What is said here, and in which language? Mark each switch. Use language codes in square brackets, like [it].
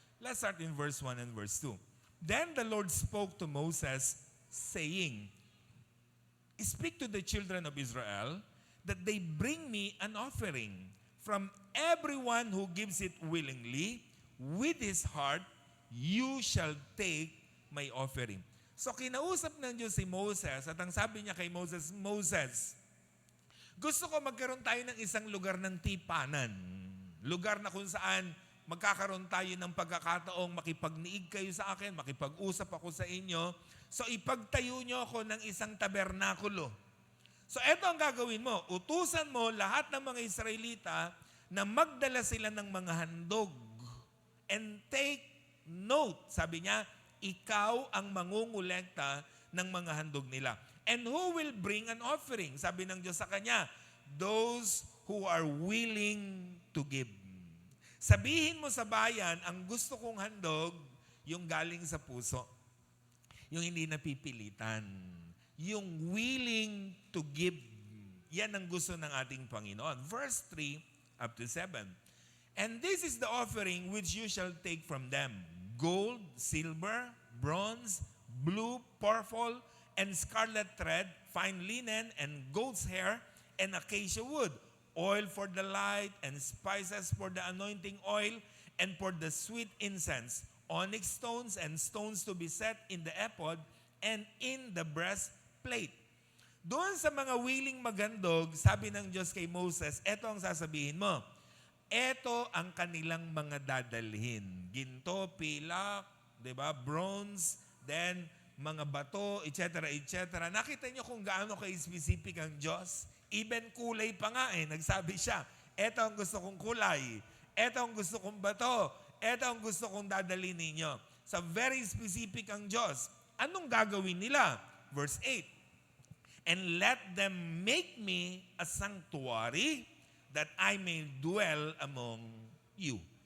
[en] Let's start in verse 1 and verse 2. Then the Lord spoke to Moses, saying, "Speak to the children of Israel that they bring me an offering. From everyone who gives it willingly, with his heart, you shall take my offering." [tl] So kinausap ng Diyos si Moses at ang sabi niya kay Moses, "Moses, gusto ko magkaroon tayo ng isang lugar ng tipanan. Lugar na kung saan magkakaroon tayo ng pagkakataong makipagniig kayo sa akin, makipag-usap ako sa inyo. So ipagtayo nyo ako ng isang tabernakulo." So eto ang gagawin mo. Utusan mo lahat ng mga Israelita na magdala sila ng mga handog. [en] And take note, [tl] sabi niya, ikaw ang mangungulekta ng mga handog nila. [en] And who will bring an offering? [tl] Sabi ng Diyos sa kanya, [en] those who are willing to give. [tl] Sabihin mo sa bayan, ang gusto kong handog, yung galing sa puso. Yung hindi napipilitan. Yung [en] willing to give. [tl] Yan ang gusto ng ating Panginoon. [en] Verse 3 up to 7. "And this is the offering which you shall take from them. Gold, silver, bronze, blue, purple, and scarlet thread, fine linen, and goat's hair, and acacia wood, oil for the light, and spices for the anointing oil, and for the sweet incense, onyx stones, and stones to be set in the ephod, and in the breastplate." [tl] Doon sa mga willing magandog, sabi ng Diyos kay Moses, eto ang sasabihin mo. Eto ang kanilang mga dadalhin. Ginto, pilak, diba? Bronze, then mga bato, etc., etc. Nakita niyo kung gaano ka-specific ang Diyos? Even kulay pa nga nagsabi siya, eto ang gusto kong kulay, eto ang gusto kong bato, eto ang gusto kong dadalhin ninyo. So very specific ang Diyos. Anong gagawin nila? [en] Verse 8, "And let them make me a sanctuary that I may dwell among you."